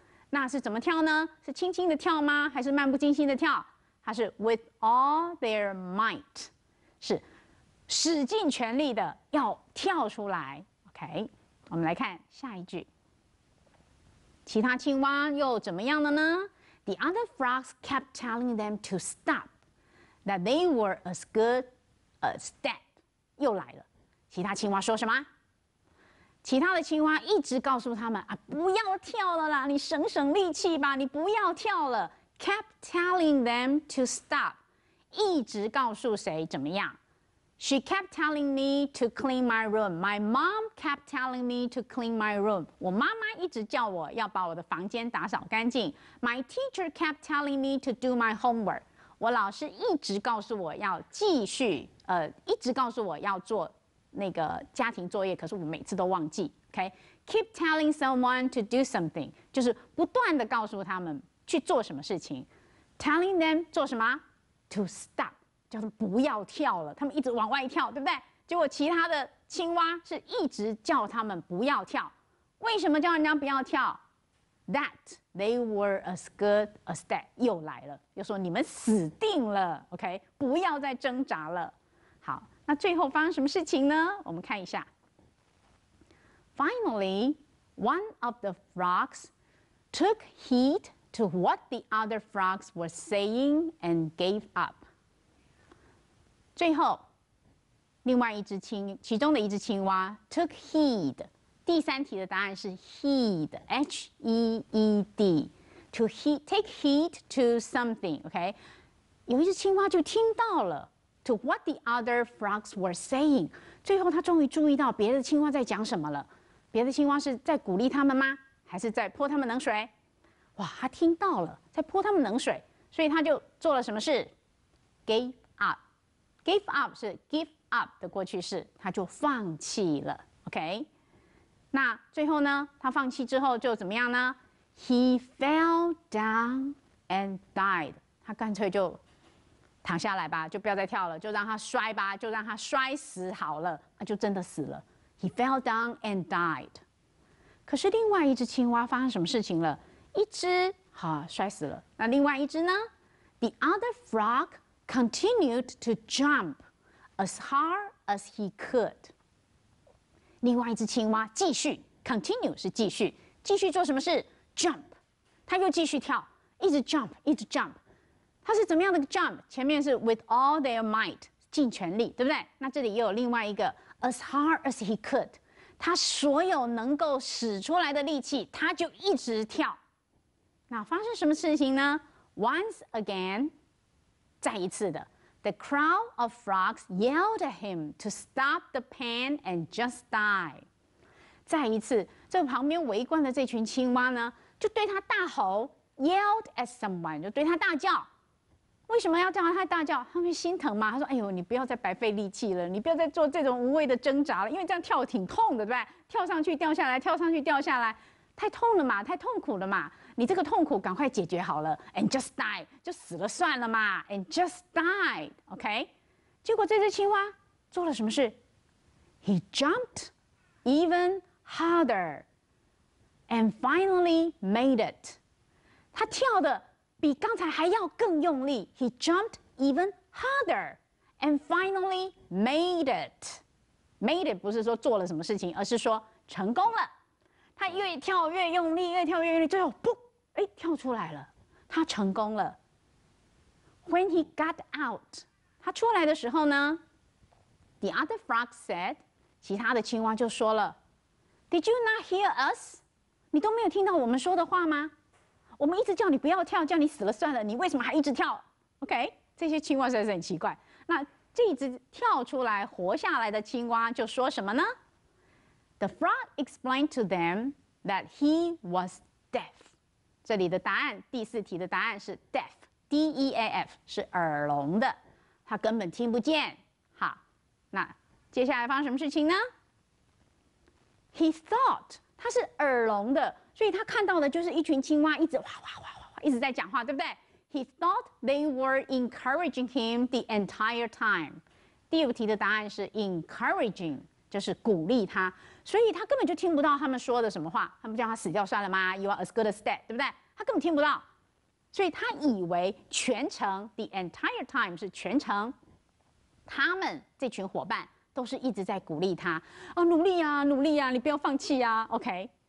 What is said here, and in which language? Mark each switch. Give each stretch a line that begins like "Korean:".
Chinese: 那是怎么跳呢？是轻轻的跳吗？还是漫不经心的跳？它是
English: with all their might，
Chinese: 是使尽全力的要跳出来。 OK， 我们来看下一句。其他青蛙又怎么样了呢？
English: The other frogs kept telling them to stop, that they were as good as dead。
Chinese: 又来了，其他青蛙说什么？其他的青蛙一直告诉他们啊，不要跳了啦，你省省力气吧，你不要跳了。
English: Kept telling them to stop，
Chinese: 一直告诉谁怎么样？
English: She kept telling me to clean my room. My mom kept telling me to clean my room.
Chinese: 我妈妈一直叫我要把我的房间打扫干净。
English: My teacher kept telling me to do my homework.
Chinese: 我老师一直告诉我要继续，一直告诉我要做那个家庭作业，可是我每次都忘记。 OK，
English: keep telling someone to do something，
Chinese: 就是不断的告诉他们去做什么事情。
English: Telling them
Chinese: 做什么
English: ？To stop。
Chinese: 叫他们不要跳了，他们一直往外跳，对不对？结果其他的青蛙是一直叫他们不要跳。为什么叫人家不要跳 ？
English: That they were as good as dead，
Chinese: 又来了，又说你们死定了 ，OK， 不要再挣扎了。好，那最后发生什么事情呢？我们看一下。
English: Finally, one of the frogs took heed to what the other frogs were saying and gave up。
Chinese: 最后，另外一只其中的一只青蛙
English: took heed。
Chinese: 第三题的答案是
English: heed，H-E-E-D，to take heed to something。OK，
Chinese: 有一只青蛙就听到了
English: to what the other frogs were saying。
Chinese: 最后，他终于注意到别的青蛙在讲什么了。别的青蛙是在鼓励他们吗？还是在泼他们冷水？哇，他听到了，在泼他们冷水，所以他就做了什么事 ？
English: Gave up。
Chinese: Give up 是 give up 的过去式，他就放弃了。 OK， 那最后呢？他放弃之后就怎么样呢 ？
English: He fell down and died。
Chinese: 他干脆就躺下来吧，就不要再跳了，就让他摔吧，就让他摔死好了，就真的死了。
English: He fell down and died。
Chinese: 可是另外一只青蛙发生什么事情了？一只摔死了，那另外一只呢
English: ？The other frog continued to jump as hard as he could。
Chinese: 另外一只青蛙继续 ，continue 是继续做什么事 ？jump， 它又继续跳，一直 jump， 一直 jump。它是怎么样的 jump？前面是
English: with all their might，
Chinese: 尽全力，对不对？那这里也有另外一个
English: as hard as he could，
Chinese: 他所有能够使出来的力气，他就一直跳。那发生什么事情呢 ？
English: Once again。
Chinese: 再一次的
English: ，the crowd of frogs yelled at him to stop the pan and just die。
Chinese: 再一次，这旁边围观的这群青蛙呢，就对他大吼 ，
English: yelled at someone，
Chinese: 就对他大叫。为什么要叫他大叫？他们心疼嘛。他说：“哎呦，你不要再白费力气了，你不要再做这种无谓的挣扎了，因为这样跳挺痛的，对不对？跳上去掉下来，跳上去掉下来，太痛了嘛，太痛苦了嘛。” 你这个痛苦赶快解决好了 ，
English: and just die，
Chinese: 就死了算了嘛 ，
English: and just died，
Chinese: OK？结果这只青蛙做了什么事
English: ？He jumped even harder and finally made it。
Chinese: 他跳的比刚才还要更用力 ，
English: He jumped even harder and finally made it。
Chinese: Made it 不是说做了什么事情，而是说成功了。他越跳越用力，越跳越用力，最后噗，跳出来了，他成功了。
English: When he got out，
Chinese: 他出来的时候呢
English: ，the other frog said，
Chinese: 其他的青蛙就说了
English: ，Did you not hear us？
Chinese: 你都没有听到我们说的话吗？我们一直叫你不要跳，叫你死了算了，你为什么还一直跳 ？OK， 这些青蛙实在是很奇怪。那这一只跳出来活下来的青蛙就说什么呢？
English: The frog explained to them that he was deaf。
Chinese: 这里的答案，第四题的答案是 deaf，D-E-A-F 是耳聋的，他根本听不见。好，那接下来发生什么事情呢
English: He thought
Chinese: 他是耳聋的，所以他看到的就是一群青蛙一直哇哇哇哇哇一直在讲话，对不对？
English: He thought they were encouraging him the entire time。
Chinese: 第5题的答案是 encouraging， 就是鼓励他，所以他根本就听不到他们说的什么话。他们叫他死掉算了吗 ？
English: You are as good as dead，
Chinese: 对不对？他根本听不到，所以他以为全程
English: the entire time
Chinese: 是全程，他们这群伙伴都是一直在鼓励他，哦，努力啊，努力啊，你不要放弃啊 ，OK？